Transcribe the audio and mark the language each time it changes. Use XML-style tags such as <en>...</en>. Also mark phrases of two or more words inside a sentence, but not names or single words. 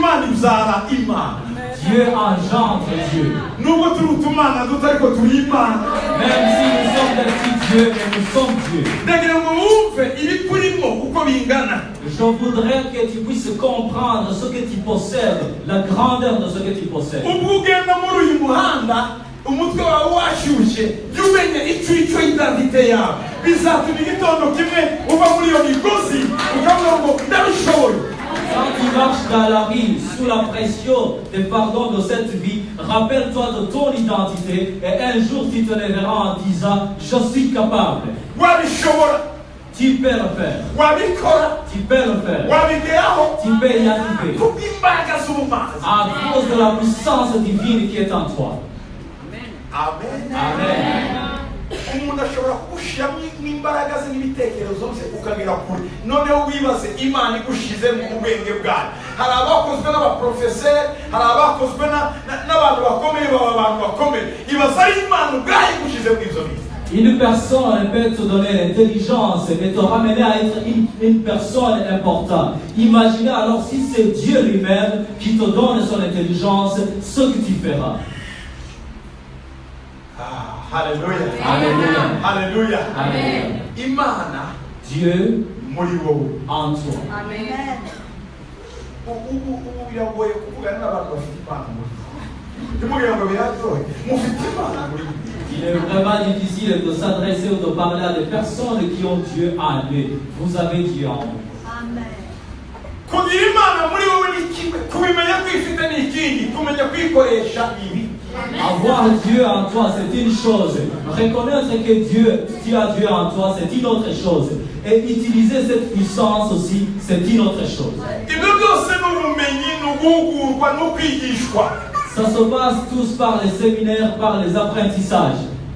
<fr>Dieu engendre Dieu. Même si nous sommes des petits dieux, mais nous sommes Dieu. Je voudrais que tu puisses comprendre ce que tu possèdes, la grandeur de ce que tu possèdes.</fr> <rw>Umutwe wawe washyushye yumenye icyo identite yawe bizatuma igitondo kimwe uva muri iyo migozi ukavuga ngo ndabishoboye.</rw> <fr>Quand tu marches dans la rue sous la pression des pardons de cette vie, rappelle-toi de ton identité et un jour tu te lèveras en disant je suis capable. Tu peux le faire. Tu peux le faire. Tu peux y arriver. À cause de la puissance divine qui est en toi. Amen. Amen.</fr> <rw>Umuntu ashobora kugushiramo n'imbaraga ze n'ibitekerezo bye ukagera kure. Noneho wibaze Imana igushize mu bwenge bwayo. Hari abakozwe n'abaprofeseri, hari abakozwe n'abantu bakomeye abantu bakomeye. Ibaze ari Imana ubwayo igushize mu izo bintu.</rw> <fr>Une personne peut te donner l'intelligence et te ramener à être une personne importante. Imaginez alors si c'est Dieu lui-même qui te donne son intelligence, ce que tu feras. Alléluia. Alléluia. Alléluia. Amen.</fr> <rw>Imana,</rw> <fr>Dieu</fr> <rw>muri wowe.</rw> <fr>En toi. Amen.</fr> <rw>Biragoye kuvugana n'abantu bafite impano muri wowe. Ndimubwira ngo biratoye. Mufite impano muri wowe.</rw> <fr>Il est vraiment difficile de s'adresser ou de parler à des personnes qui ont Dieu en eux. Vous avez Dieu en vous. Amen.</fr> <rw>Kugira Imana muri wowe ni kimwe, kubimenya kwifite ni ikindi, kumenya kwikoresha ibi.</rw> <fr>Avoir Dieu en toi, c'est une chose. Reconnaître que tu as Dieu en toi, c'est une autre chose. Et utiliser cette puissance aussi, c'est une autre chose. Ça se passe tous par les séminaires, par les apprentissages.</fr>